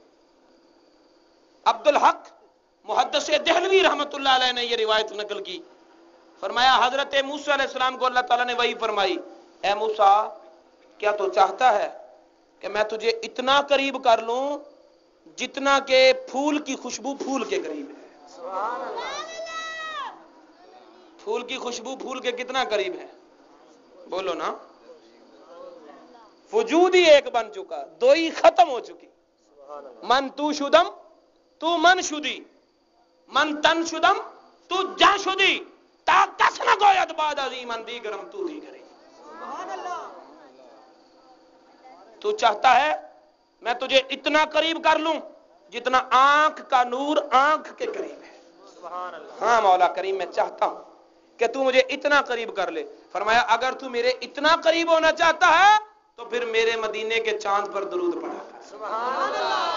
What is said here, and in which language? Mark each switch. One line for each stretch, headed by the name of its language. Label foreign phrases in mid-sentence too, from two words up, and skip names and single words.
Urdu: عبدالحق محدث دہلوی رحمت اللہ علیہ نے یہ روایت نقل کی، فرمایا حضرت موسیٰ علیہ السلام کو اللہ تعالیٰ نے وحی فرمائی، اے موسیٰ کیا تو چاہتا ہے کہ میں تجھے اتنا قریب کر لوں جتنا کہ پھول کی خوشبو پھول کے قریب ہے؟ پھول کی خوشبو پھول کے کتنا قریب ہے؟ بولو نا۔ وجود ہی ایک بن چکا، دو ہی ختم ہو چکی،
Persian: من تو شدم تو من شدی، من تن شدم تو جان شدی، تا کس نہ گوید بعد عظیمن دیگرم تو دیگری.
Urdu: تو چاہتا ہے میں تجھے اتنا قریب کر لوں جتنا آنکھ کا نور آنکھ کے قریب ہے. ہاں مولا کریم میں چاہتا ہوں کہ تو مجھے اتنا قریب کر لے. فرمایا اگر تو میرے اتنا قریب ہونا چاہتا ہے تو پھر میرے مدینے کے چاند پر درود پڑھا کر.